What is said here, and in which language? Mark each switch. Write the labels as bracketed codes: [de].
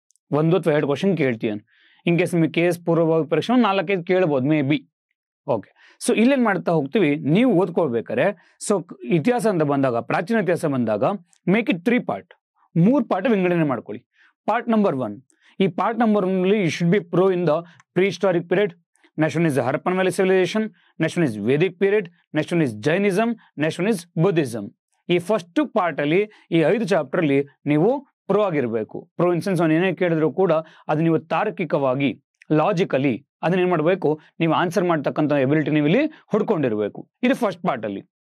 [kn] 1 ಅಥವಾ 2 question ಕೇಳ್ತೀಯನ್. In case ನಿಮಗೆ KS ಪೂರ್ವಭಾವಿ ಪರೀಕ್ಷೆ 4-5 ಕೇಳ್ಬೋದು ಮೇ ಬಿ. ಓಕೆ, ಸೊ ಇಲ್ಲೇನ್ ಮಾಡ್ತಾ ಹೋಗ್ತೀವಿ, ನೀವು ಓದ್ಕೊಳ್ಬೇಕಾರೆ ಸೊ ಇತಿಹಾಸ ಅಂತ ಬಂದಾಗ, ಪ್ರಾಚೀನ ಇತಿಹಾಸ ಬಂದಾಗ ಮೇಕ್ ಇಟ್ 3 ಪಾರ್ಟ್, 3 ಪಾರ್ಟ್ ವಿಂಗಡಣೆ ಮಾಡ್ಕೊಳ್ಳಿ. ಪಾರ್ಟ್ ನಂಬರ್ 1, ಈ part number 1 [en] You should be pro in the prehistoric period. Next one is the Harappan Valley civilization. Next one is Vedic period. Next one is Jainism. Next one is Buddhism. [kn] ಈ first part ಅಲ್ಲಿ ಈ 5 chapter ಅಲ್ಲಿ ನೀವು pro ಆಗಿರ್ಬೇಕು. Pro in sense ಏನೇ ಕೇಳಿದ್ರು ಕೂಡ ಅದು ನೀವು ತಾರ್ಕಿಕವಾಗಿ, ಲಾಜಿಕಲಿ ಅದನ್ನ ಏನ್ ಮಾಡಬೇಕು, ನೀವು ಆನ್ಸರ್ ಮಾಡ್ತಕ್ಕಂಥ ಎಬಿಲಿಟಿ ನೀವು ಇಲ್ಲಿ ಹುಡ್ಕೊಂಡಿರ್ಬೇಕು. ಇದು ಫಸ್ಟ್ ಪಾರ್ಟ್ ಅಲ್ಲಿ.